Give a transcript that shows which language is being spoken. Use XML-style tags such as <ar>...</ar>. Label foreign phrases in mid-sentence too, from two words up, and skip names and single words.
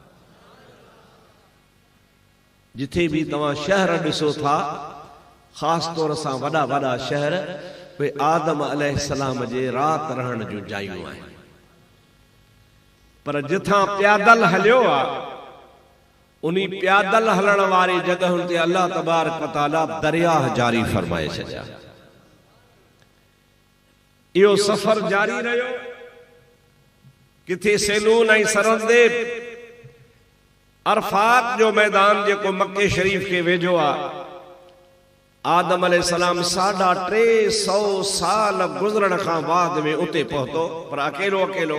<sd>जिथे भी तव्हां शहर ॾिसो था, ख़ास तौर सां वॾा वॾा शहर, उहे आदम अलैहिस्सलाम जे रात रहण जूं जायूं आहिनि। पर जिथां प्यादल हलियो आहे, उन प्यादल हलण वारी जगहुनि ते अल्लाह</sd> <ar>تبارك وتعالى</ar> <sd>दरियाह जारी फरमाए छॾिया। इहो सफ़र जारी रहियो। किथे सेलून ऐं सरंदेब, अरफात जो मैदान जेको मक्के शरीफ के वेझो आहे, आदम अलैहिस्सलाम 350 साल गुज़रण खां बाद में उते पहुतो, पर अकेलो अकेलो।</sd>